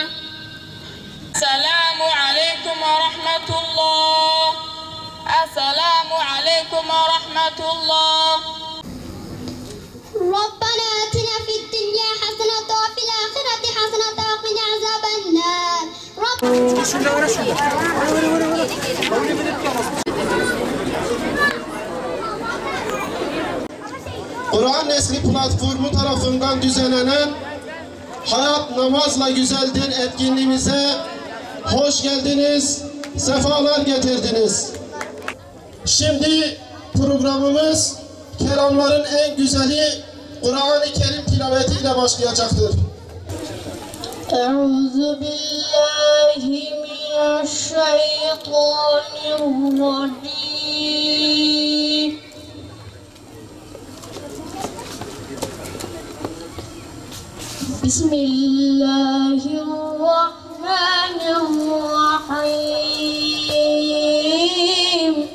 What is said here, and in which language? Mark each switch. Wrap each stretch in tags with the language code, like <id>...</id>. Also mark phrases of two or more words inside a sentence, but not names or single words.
<ar>السلام عليكم ورحمة الله. السلام عليكم ورحمة الله. ربنا آتنا في الدنيا حسنة وفي الآخرة حسنة وقنا عذاب النار.</ar> <tr>Kur'an Nesli platformu tarafından düzenlenen Hayat Namazla Güzeldir etkinliğimize hoş geldiniz, sefalar getirdiniz. Şimdi programımız kelamların en güzeli Kur'an-ı Kerim tilavetiyle başlayacaktır.</tr> <ar>أعوذ بالله من الشيطان الرجيم. بسم الله الرحمن الرحيم.</ar>